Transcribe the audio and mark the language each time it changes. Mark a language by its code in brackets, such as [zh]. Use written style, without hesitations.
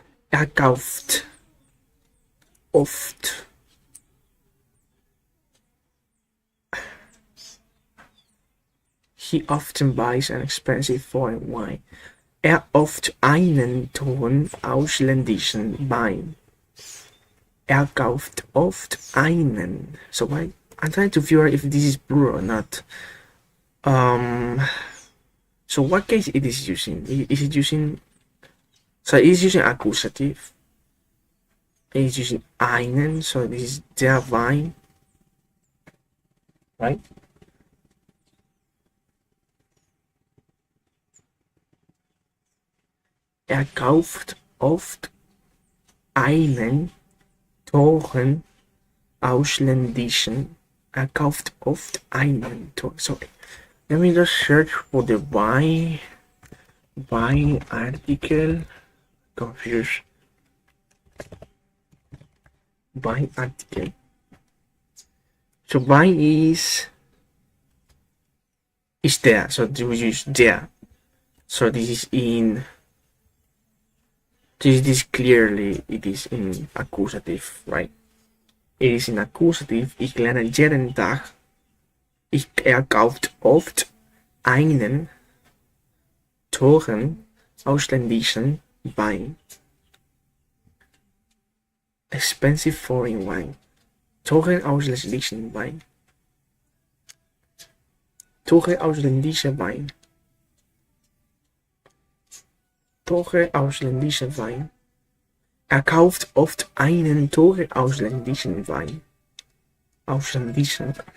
[de] Er kauft oft [en] He often buys an expensive foreign wine. [de] Er oft einen teuren ausländischen Wein. Er kauft oft einen. [en] So I'm trying to figure out if this is plural or not. So what case it is using? Is it using? So it is using accusative. It is using einen. So this is der Wein, right? Er kauft oft einen teuren ausländischen. Er kauft oft einen teuren. So let me just search for the by article. Confused. By article. So by is there. So we use there. So this is in. This clearly it is in accusative, right? It is in accusative. [de] Ich lerne jeden Tag. Er kauft oft einen teuren ausländischen Wein. [en] Expensive foreign wine. [de] Teuren ausländischen Wein. Teuren ausländischer Wein. Teuren ausländischen Wein. Er kauft oft einen teuren ausländischen Wein. Ausländischen.